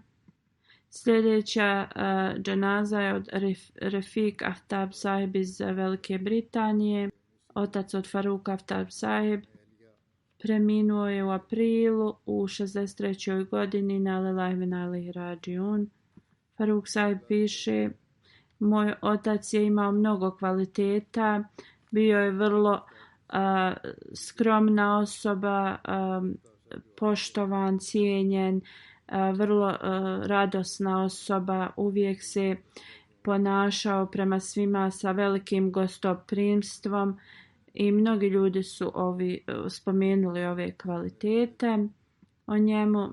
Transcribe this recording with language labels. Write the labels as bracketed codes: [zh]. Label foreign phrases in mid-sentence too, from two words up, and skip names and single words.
[bs] Sljedeća dženaza je od Refik Aftab Sahib iz Velike Britanije, otac od Faruk Aftab Sahib. Preminuo je u aprilu u 63. godini [ar] إنا لله وإنا إليه راجعون. [bs] Faruk Sahib piše: moj otac je imao mnogo kvaliteta, bio je vrlo skromna osoba, poštovan, cijenjen, vrlo radosna osoba, uvijek se ponašao prema svima sa velikim gostoprimstvom i mnogi ljudi su spomenuli ove kvalitete o njemu.